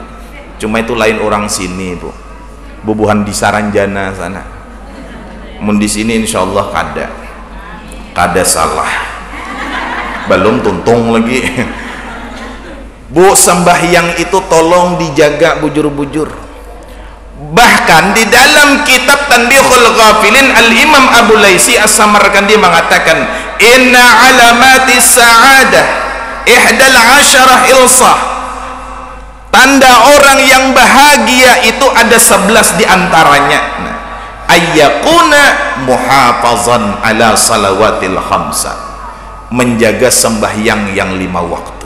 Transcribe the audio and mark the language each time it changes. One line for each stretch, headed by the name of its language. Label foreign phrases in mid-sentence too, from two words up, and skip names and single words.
Banjar: Cuma itu lain orang sini bu, bubuhan di Saranjana sana. Mun di sini insyaallah kada salah, belum tuntung lagi. Bu, sembahyang itu tolong dijaga bujur-bujur. Bahkan di dalam kitab Tanbihul Ghafilin, Al-Imam Abu Laisi As-Samarkandi mengatakan,
Arabic: inna alamati sa'adah ihdal asyarah ilsah,
Banjar: tanda orang yang bahagia itu ada 11 diantaranya.
Arabic: Ayyakuna muhafazan ala salawatil khamsa,
Banjar: menjaga sembahyang yang 5 waktu.